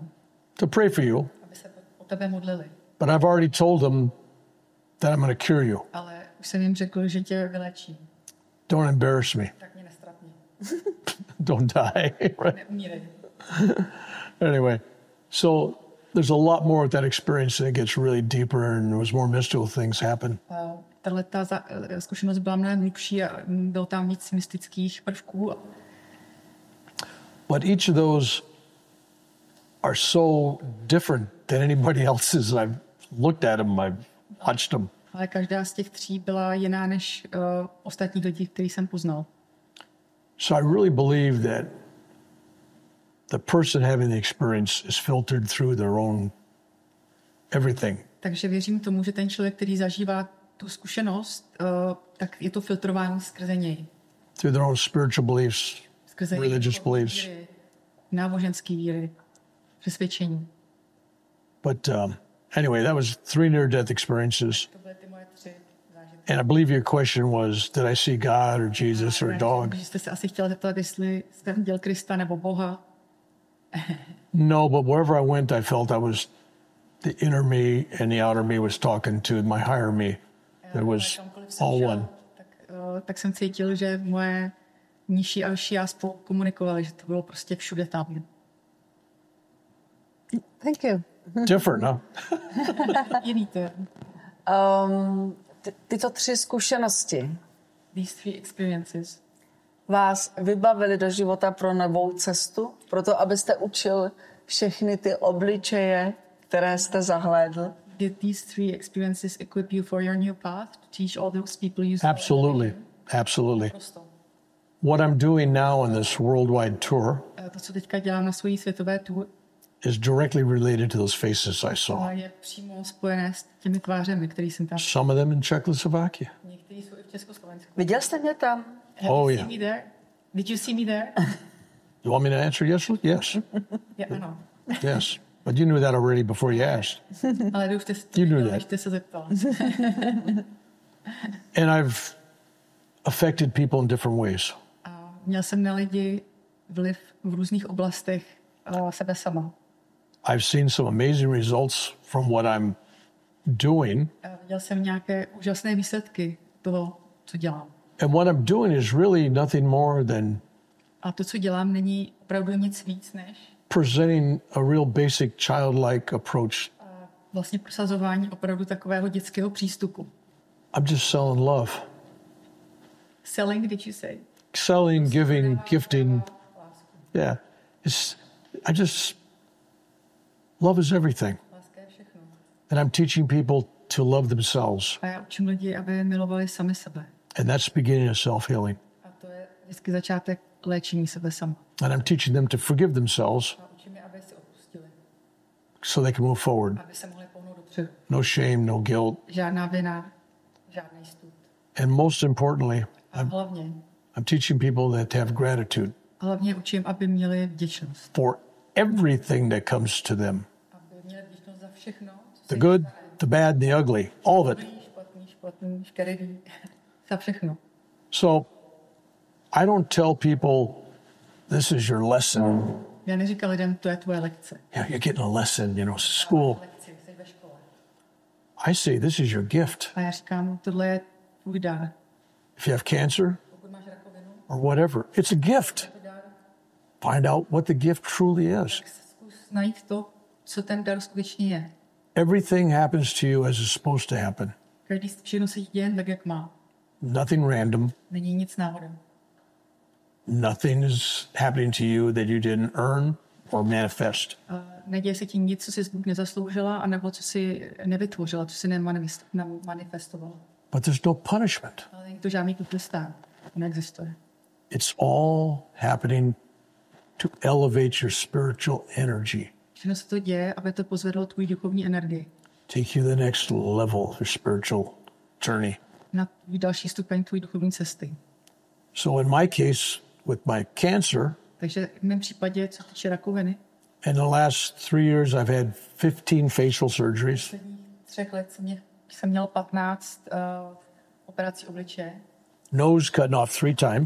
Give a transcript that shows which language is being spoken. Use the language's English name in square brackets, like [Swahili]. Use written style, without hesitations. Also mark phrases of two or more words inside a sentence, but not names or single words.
[English] to pray for you, [Czech] aby se o tebe modlili. [English] but I've already told them that I'm going to cure you. [Czech] Ale už jsem jim řekl, že tě vylečí. [English] Don't embarrass me. [Czech] Tak mě nestrapni. [English] Don't die. Right? [Czech] Neumírej. [English] Anyway, so there's a lot more with that experience, and it gets really deeper, and there was more mystical things happen. [Czech] Tahle zkušenost byla mnohem hlubší a bylo tam víc mystických prvků. [English] But each of those are so different than anybody else's. I've looked at them, I've watched them. [Czech] Ale každá z těch 3 byla jiná než ostatní lidi, který jsem poznal. [English] So I really believe that the person having the experience is filtered through their own everything. [Czech] Takže věřím tomu, že ten člověk, který zažívá tu zkušenost, tak je to filtrování skrze něj. [English] Through their own spiritual beliefs, [Czech] Skrze [English] religious beliefs. [Czech] víry, náboženský víry, přesvědčení. [English] But Anyway, that was 3 near-death experiences. [Czech] To byly ty moje 3 zážitky. [English] And I believe your question was, did I see God or Jesus or a dog? [Czech] Že jste se asi chtěla zeptat, jestli jste viděl Krista nebo Boha. [English] No, but wherever I went, I felt I was, the inner me and the outer me was talking to my higher me. That was [Czech] Kamkoliv jsem [English] all [Czech] šel, [English] one. [Czech] tak jsem cítil, že moje nižší a vyšší já spolu komunikovali, že to bylo prostě všude tam. [English] Thank you. Different, huh? [Czech] Jiný to je. Tyto 3 zkušenosti [English] These 3 experiences [Czech] vás vybavili do života pro novou cestu, proto abyste učil všechny ty obličeje, které jste zahlédl. [English] Did these 3 experiences equip you for your new path to teach all those people you saw? Absolutely. Absolutely. [Czech] Prosto. [English] What I'm doing now on this worldwide tour [Czech] To, co teďka dělám na svojí světové tour, [English] is directly related to those faces I saw. [Czech] je přímo spojené s těmi tvářemi, které jsem tam. Some of them in Czechoslovakia. Některý jsou i v Československu. Viděl jste mě tam? [English] Have Oh, you yeah. seen me there? Did you see me there? You want me to answer yes? Yes. [Czech] Ano. [English] Yes. But you knew that already before you asked. [Czech] Ale vy už jste [English] You knew [Czech] věděla, [English] that. [Czech] když jste se zeptala. [English] And I've affected people in different ways. [Czech] A měl jsem na lidi vliv v různých oblastech sebe sama. [English] I've seen some amazing results from what I'm doing. [Czech] A viděl jsem nějaké úžasné výsledky toho, co dělám. [English] And what I'm doing is really nothing more than [Czech] A to, co dělám, není opravdu nic víc než [English] presenting a real basic childlike approach. [Czech] vlastně prosazování opravdu takového dětského přístupu. [English] I'm just selling love. Selling, did you say? Selling, giving, gifting. Yeah. Love is everything. [Czech] Láska je všechno. [English] And I'm teaching people to love themselves. [Czech] A já učím lidi, aby milovali sami sebe. [English] And that's the beginning of self-healing. [Czech] A to je vždycky začátek léčení sebe sama. [English] And I'm teaching them to forgive themselves [Czech] A učím je, aby si odpustili. [English] so they can move forward. [Czech] Aby se mohli pohnout dopředu. [English] No shame, no guilt. [Czech] Žádná vina, žádný stud. [English] And most importantly, [Czech] A hlavně [English] I'm teaching people that to have gratitude [Czech] učím, aby měli vděčnost. [English] for everything that comes to them. [Czech] Aby měli vděčnost za všechno, co [English] The [Czech] se [English] good, [Czech] jim stane. [English] the bad, and the ugly. All of it. [Czech] Dobrý, špatný, škaredý. Za všechno. [English] So I don't tell people this is your lesson. [Czech] Já neříkám lidem, to je tvoje lekce. [English] Yeah, you're getting a lesson, school. [Czech] Lekci, jsi ve škole. [English] I say this is your gift. [Czech] A já říkám, tohle je tvůj dar. [English] If you have cancer [Czech] Pokud máš rakovinu, [English] or whatever, it's a gift. [Czech] to dar, [English] Find out what the gift truly is. [Czech] tak zkus najít to, co ten dar skutečně je. [English] Everything happens to you as it's supposed to happen. [Czech] Všechno se děje tak, jak má. [English] Nothing random. [Czech] Není nic náhodou. [English] Nothing is happening to you that you didn't earn or manifest. [Czech] Neděje se ti nic, co jsi buď nezasloužila, anebo co jsi nevytvořila, co jsi nemanifestovala. [English] But there's no punishment. [Czech] Ale není to žádný trestán. To neexistuje. [English] It's all happening to elevate your spiritual energy, [Czech] Všechno se to děje, aby to pozvedlo tvůj duchovní energii [English] take you to the next level of your spiritual journey. [Czech] na tvůj další stupeň tvůj duchovní cesty. [English] So in my case, with my cancer, [Czech] Takže v mém případě, co týče rakoviny, [English] in the last 3 years, I've had 15 facial surgeries. [Czech] v posledních 3 let jsem měl 15 operací obličeje. [English] Nose cutting off 3 times.